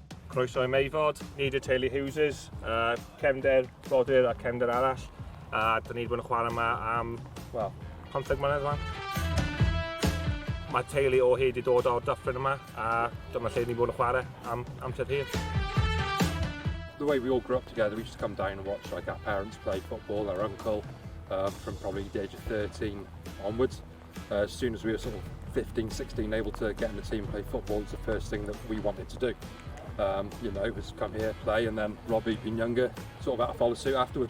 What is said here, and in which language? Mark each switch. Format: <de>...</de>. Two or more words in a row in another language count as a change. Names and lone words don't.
<cy>Croeso Meifod, nid y teulu Hughes, cefndir, brodyr a cefndir arall. A dyn ni wedi bod yn chwarae yma am, wel, 15 mlynedd yma. Mae teulu o hyd i dod o'r dyffryn yma, a dyma lle ni bod yn chwarae am amser hir.</cy> <en>The way we all grew up together, we used to come down and watch like our parents play football, our uncle, from probably the age of 13 onwards. As soon as we were sort of 15, 16, able to get in the team and play football, it's the first thing that we wanted to do. You know, was come here, play, and then Robbie, being younger, sort of had to follow suit afterwards.</en>